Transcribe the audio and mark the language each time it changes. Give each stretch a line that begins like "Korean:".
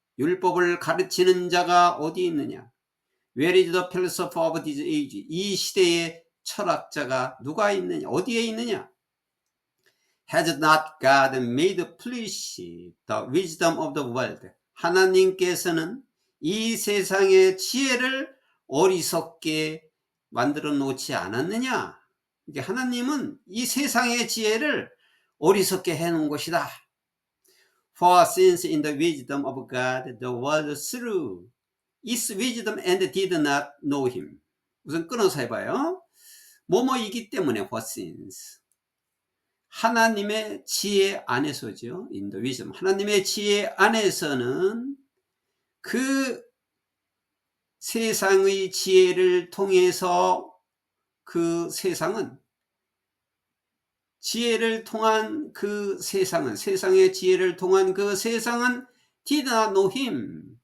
Korean: 율법을 가르치는 자가 어디 있느냐?
English: Where is the philosopher of this age?
Korean: 이 시대의 철학자가 누가 있느냐? 어디에 있느냐?
English: Has not God made foolish the wisdom of the world?
Korean: 하나님께서는 이 세상의 지혜를 어리석게 만들어 놓지 않았느냐? 이게 하나님은 이 세상의 지혜를 어리석게 해놓은 것이다.
English: For since in the wisdom of God the world through its wisdom and did not know him.
Korean: 우선 끊어서 해봐요. 뭐뭐이기 때문에
English: for since.
Korean: 하나님의 지혜 안에서죠.
English: In the wisdom.
Korean: 하나님의 지혜 안에서는 그 세상의 지혜를 통해서 그 세상은 지혜를 통한 그 세상은 세상의 지혜를 통한 그 세상은
English: did not know him.